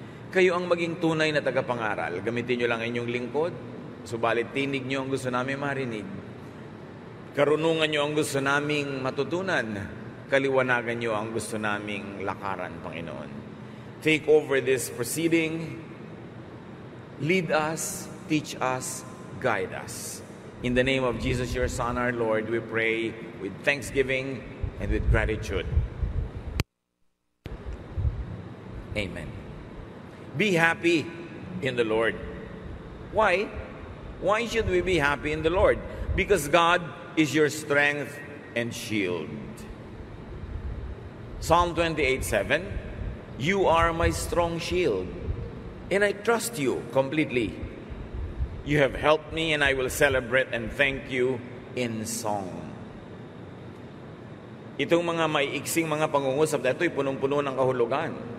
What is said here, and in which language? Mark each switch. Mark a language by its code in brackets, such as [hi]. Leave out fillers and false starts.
[tl] Kayo ang maging tunay na tagapangaral. Gamitin niyo lang inyong lingkod, subalit tinig niyo ang gusto namin marinig. Karunungan niyo ang gusto naming matutunan. Kaliwanagan niyo ang gusto naming lakaran, Panginoon. [en] Take over this proceeding. Lead us, teach us, guide us. In the name of Jesus, your Son, our Lord, we pray with thanksgiving and with gratitude. Amen. Be happy in the Lord. Why? Why should we be happy in the Lord? Because God is your strength and shield. Psalm 28:7, you are my strong shield, and I trust you completely. You have helped me, and I will celebrate and thank you in song. [tl] Itong mga maiiksing mga pangungusap na ito'y punong-puno ng kahulugan.